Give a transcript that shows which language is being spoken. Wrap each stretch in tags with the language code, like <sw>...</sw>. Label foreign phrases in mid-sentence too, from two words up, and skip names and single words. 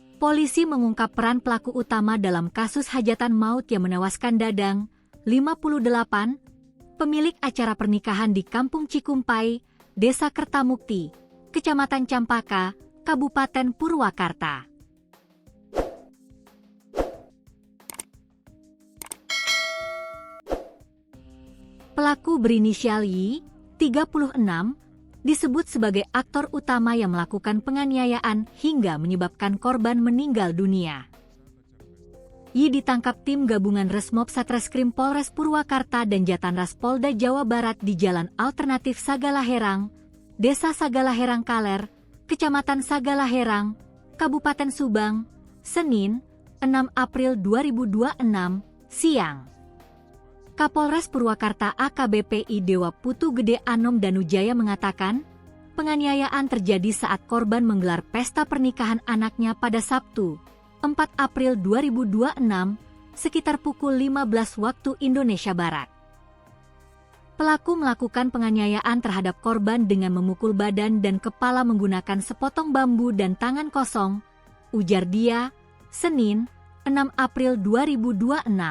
<id>Polisi mengungkap peran pelaku utama dalam kasus hajatan maut yang menewaskan Dadang, 58, pemilik acara pernikahan di Kampung Cikumpai, Desa Kertamukti, Kecamatan Campaka, Kabupaten Purwakarta. Pelaku berinisial Y, 36, disebut sebagai aktor utama yang melakukan penganiayaan hingga menyebabkan korban meninggal dunia. Y ditangkap tim gabungan Resmob Satreskrim Polres Purwakarta dan Jatanras Polda Jawa Barat di Jalan Alternatif Sagalaherang, Desa Sagalaherang Kaler, Kecamatan Sagalaherang, Kabupaten Subang, Senin, 6 April 2026, siang. Kapolres Purwakarta AKBP I Dewa Putu Gede Anom Danujaya mengatakan, penganiayaan terjadi saat korban menggelar pesta pernikahan anaknya pada Sabtu, 4 April 2026, sekitar pukul 15 waktu Indonesia Barat. Pelaku melakukan penganiayaan terhadap korban dengan memukul badan dan kepala menggunakan sepotong bambu dan tangan kosong, ujar dia, Senin, 6 April 2026.</id>